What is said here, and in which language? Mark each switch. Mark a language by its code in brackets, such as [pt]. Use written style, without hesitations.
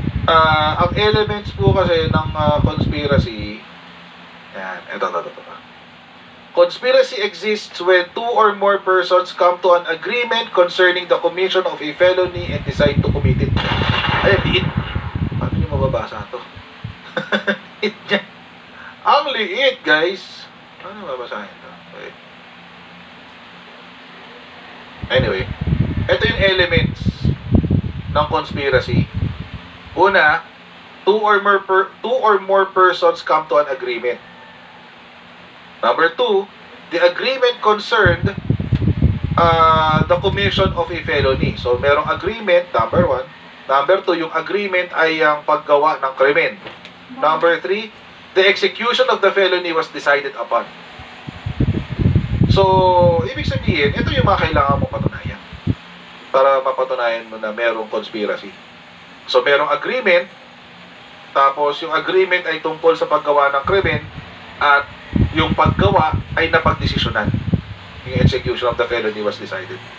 [tl] Ang elements po kasi ng conspiracy, yan, ito. [en] Conspiracy exists when two or more persons come to an agreement concerning the commission of a felony and decide to commit it. [tl] Ay, liit. Paano nyo mababasa ito? Liit niya. Ang liit, guys. Paano mababasahin ito? Okay. Anyway, ito yung elements ng conspiracy. [en] Una, two or more persons come to an agreement. Number 2, the agreement concerned the commission of a felony. [tl] So, merong agreement, number 1. Number 2, yung agreement ay ang paggawa ng krimen. [en] Number 3, the execution of the felony was decided upon. [tl] So, ibig sabihin, ito yung mga kailangan mong patunayan para mapatunayan mo na merong conspiracy. So, merong agreement, tapos yung agreement ay tungkol sa paggawa ng krimen, at yung paggawa ay napagdesisyonan. [en] Yung execution of the felony was decided.